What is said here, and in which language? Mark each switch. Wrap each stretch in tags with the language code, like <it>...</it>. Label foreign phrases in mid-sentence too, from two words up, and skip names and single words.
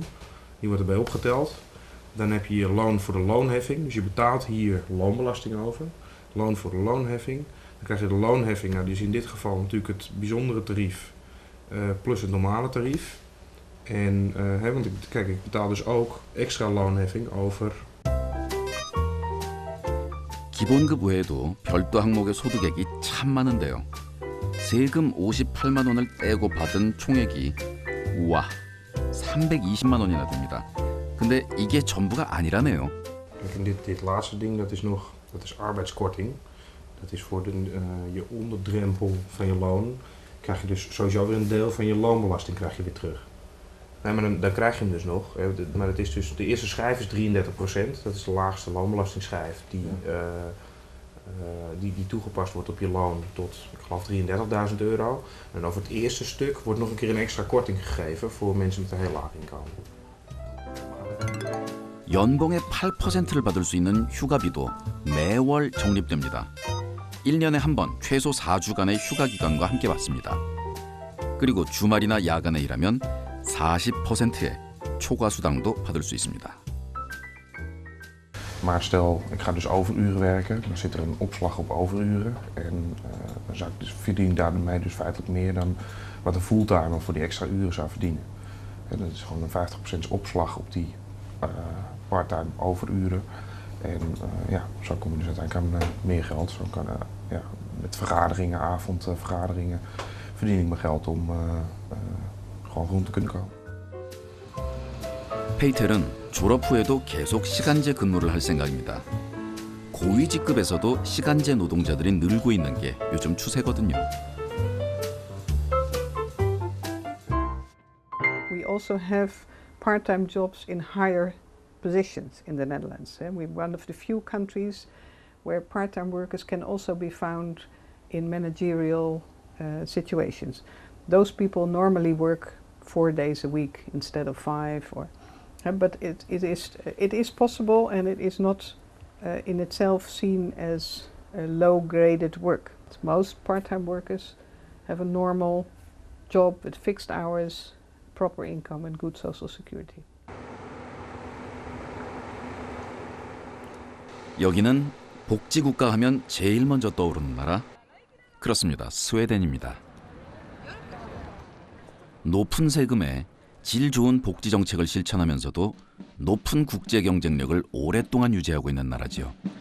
<nl>Die wordt erbij opgeteld. Dan heb je je loon voor de loonheffing. Dus je betaalt hier loonbelasting over. Loon voor de loonheffing. Dan krijg je de loonheffing. Nou, die is in dit geval natuurlijk het bijzondere tarief plus het normale tarief. En want ik betaal dus ook extra loonheffing over.</nl> <ko>기본급 외에도 별도 항목의 소득액이 참 많은데요. 세금 58만 원을 떼고 받은 총액이 우와 320만 원이나 됩니다. 근데 이게 전부가 아니라네요.</ko> <nl>Kijk, dit laatste ding, dat is arbeidskorting. Dat is voor je onderdrempel van je loon. Krijg je dus sowieso weer een deel van je loonbelasting krijg je weer terug. Nee, maar dan krijg je hem dus nog. Maar het is dus, de eerste schijf is 33%. Dat is de laagste loonbelastingschijf die toegepast wordt op je loon tot, ik geloof, €33.000. En over het eerste stuk wordt nog een keer een extra korting gegeven voor mensen met een heel laag inkomen.</nl> <ko>연봉의 8%를 받을 수 있는 휴가비도 매월 적립됩니다. 1년에 한 번 최소 4주간의 휴가 기간과 함께 받습니다. 그리고 주말이나 야간에 일하면 40%의 초과 수당도 받을 수 있습니다.</ko> <nl>Maar stel, ik ga dus overuren werken, dan zit er een opslag op overuren. En dan verdien ik daarmee dus feitelijk meer dan wat een fulltimer voor die extra uren zou verdienen. En dat is gewoon een 50% opslag op die parttime overuren. En zo kom je dus uiteindelijk aan meer geld. Zo kan, met vergaderingen, avondvergaderingen, verdien ik mijn geld om gewoon rond te kunnen komen.</nl> <ko>페이텔은 졸업 후에도 계속 시간제 근무를 할 생각입니다. 고위 직급에서도 시간제 노동자들이 늘고 있는 게 요즘 추세거든요.</ko> <en>We also have part-time jobs in higher positions in the Netherlands. We're one of the few countries where part-time workers can also be found in managerial situations. Those people normally work 4 days a week instead of 5, but it is possible, and it is not in itself seen as low-graded work. Most part-time workers have a normal job with fixed hours, proper income and good social security.</en> <ko>여기는 복지국가 하면 제일 먼저 떠오르는 나라? 그렇습니다. 스웨덴입니다. 높은 세금에 질 좋은 복지 정책을 실천하면서도 높은 국제 경쟁력을 오랫동안 유지하고 있는 나라지요.</ko>